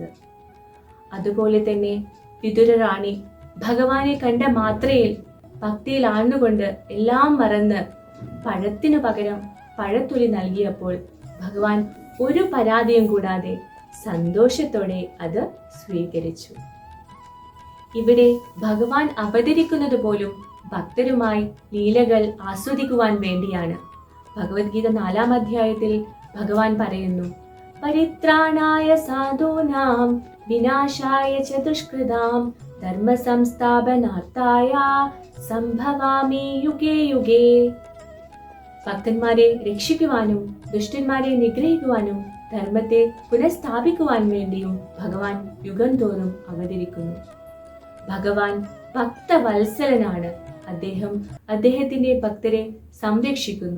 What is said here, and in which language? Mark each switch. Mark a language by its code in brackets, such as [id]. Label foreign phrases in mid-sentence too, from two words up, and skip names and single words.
[ml] അതുപോലെ തന്നെ വിതുരറാണി ഭഗവാനെ കണ്ട മാത്രയിൽ ഭക്തിയിൽ ആഴ്ന്നുകൊണ്ട് എല്ലാം മറന്ന് പഴത്തിനു പകരം പഴത്തൊലി നൽകിയപ്പോൾ ഭഗവാൻ ഒരു പരാതിയും കൂടാതെ സന്തോഷത്തോടെ അത് സ്വീകരിച്ചു. ഇവിടെ ഭഗവാൻ അവതരിക്കുന്നത് പോലും ഭക്തരുമായി ലീലകൾ ആസ്വദിക്കുവാൻ വേണ്ടിയാണ്. ഭഗവത്ഗീത 4-ാം അധ്യായത്തിൽ ഭഗവാൻ പറയുന്നു: [sa] പരിത്രാണായ സാധൂനാം വിനാശായ ച ദുഷ്കൃതാം ധർമ്മ സംസ്ഥാപനാർത്ഥായ സംഭവാമി യുഗേ യുഗേ. [ml] ഭക്തന്മാരെ രക്ഷിക്കുവാനും ദുഷ്ടന്മാരെ നിഗ്രഹിക്കുവാനും ധർമ്മത്തെ പുനഃസ്ഥാപിക്കുവാൻ വേണ്ടിയും ഭഗവാൻ യുഗം തോറും അവതരിക്കുന്നു. ഭഗവാൻ ഭക്തവത്സലനാണ്. അദ്ദേഹം അദ്ദേഹത്തിന്റെ ഭക്തരെ സംരക്ഷിക്കുന്നു.